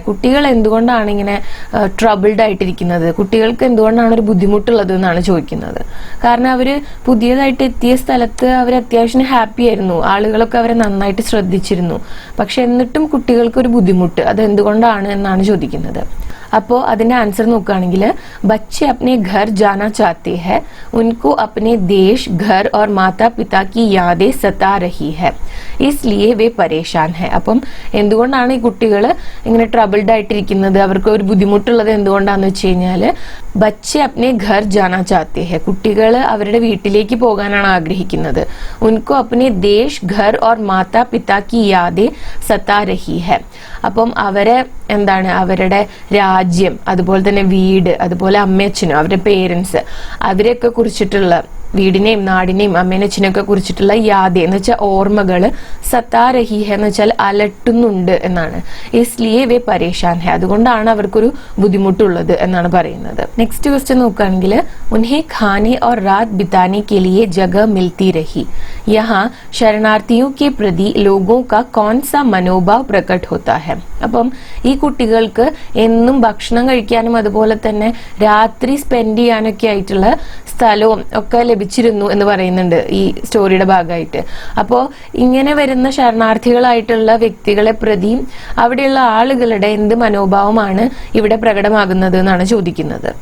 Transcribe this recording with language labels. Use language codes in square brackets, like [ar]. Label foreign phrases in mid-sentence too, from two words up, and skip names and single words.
[ml] കുട്ടികൾ എന്തുകൊണ്ടാണ് ഇങ്ങനെ ട്രബിൾഡ് ആയിട്ടിരിക്കുന്നത്, കുട്ടികൾക്ക് എന്തുകൊണ്ടാണ് ഒരു ബുദ്ധിമുട്ടുള്ളത് എന്നാണ് ചോദിക്കുന്നത്. കാരണം അവര് പുതിയതായിട്ട് എത്തിയ സ്ഥലത്ത് അവർ അത്യാവശ്യം ഹാപ്പി ആയിരുന്നു, ആളുകളൊക്കെ അവരെ നന്നായിട്ട് ശ്രദ്ധിച്ചിരുന്നു. പക്ഷെ എന്നിട്ടും കുട്ടികൾക്ക് ഒരു ബുദ്ധിമുട്ട്, അത് എന്തുകൊണ്ടാണ് എന്നാണ് ചോദിക്കുന്നത്. അപ്പോൾ അതിന്റെ ആൻസർ നോക്കുകയാണെങ്കിൽ [hi] ബच्चे अपने घर जाना चाहते हैं, उनको अपने देश, घर और माता पिता की यादें सता रही है, इसलिए वे परेशान है. [ml] അപ്പം എന്തുകൊണ്ടാണ് ഈ കുട്ടികൾ ഇങ്ങനെ ട്രബിൾഡ് ആയിട്ടിരിക്കുന്നത്, അവർക്ക് ഒരു ബുദ്ധിമുട്ടുള്ളത് എന്തുകൊണ്ടാന്ന് വെച്ച് കഴിഞ്ഞാൽ [hi] ബच्चे अपने घर जाना चाहते हैं, [ml] കുട്ടികൾ അവരുടെ വീട്ടിലേക്ക് പോകാനാണ് ആഗ്രഹിക്കുന്നത്. [hi] उनको अपने देश, घर और माता पिता की यादें सता रही है. [ml] അപ്പം അവരെ എന്താണ്, അവരുടെ രാജ്യം, അതുപോലെ തന്നെ വീട്, അതുപോലെ അമ്മയച്ഛനും അവരുടെ പേരൻസ്, അവരെയൊക്കെ കുറിച്ചിട്ടുള്ള, വീടിനെയും നാടിനെയും അമ്മേനച്ഛനൊക്കെ കുറിച്ചിട്ടുള്ള യാദേ എന്ന് വെച്ചാൽ ഓർമ്മകള്, [hi] सता रही है [ml] എന്ന് വെച്ചാൽ അലട്ടുന്നുണ്ട് എന്നാണ്. [hi] इसलिए वे परेशान है, [ml] അതുകൊണ്ടാണ് അവർക്കൊരു ബുദ്ധിമുട്ടുള്ളത് എന്നാണ് പറയുന്നത്. [en] next question [hi] നോക്കുകയാണെങ്കിൽ उन्हें खाने और रात बिताने के लिए जगह मिलती रही, यहाँ शरणार्थियों के प्रति लोगों का कौन सा मनोभाव प्रकट होता है. [ml] അപ്പം ഈ കുട്ടികൾക്ക് എന്നും ഭക്ഷണം കഴിക്കാനും അതുപോലെ തന്നെ രാത്രി സ്പെൻഡ് ചെയ്യാനൊക്കെ ആയിട്ടുള്ള സ്ഥലവും ഒക്കെ ലഭിച്ചിരുന്നു എന്ന് പറയുന്നുണ്ട് ഈ സ്റ്റോറിയുടെ ഭാഗമായിട്ട്. അപ്പോൾ ഇങ്ങനെ വരുന്ന ശരണാർത്ഥികളായിട്ടുള്ള വ്യക്തികളെ പ്രതി അവിടെയുള്ള ആളുകളുടെ എന്ത് മനോഭാവമാണ് ഇവിടെ പ്രകടമാകുന്നത് എന്നാണ് ചോദിക്കുന്നത്.